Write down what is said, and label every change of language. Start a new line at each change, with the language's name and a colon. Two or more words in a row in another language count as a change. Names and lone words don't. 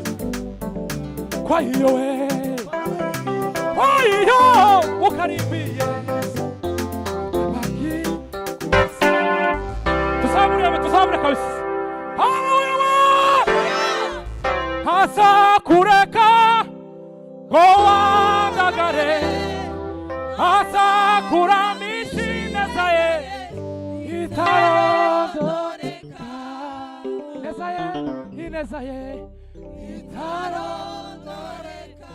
Swahili: Kwa hiyo we ukaribie Yesu, utabaki.
Kinyarwanda: Tusamure kabisa. Haleluya. Hasa kureka ngo wandagare, hasa kuramishi neza ye itarondoreka. Ineza ye itarondoreka.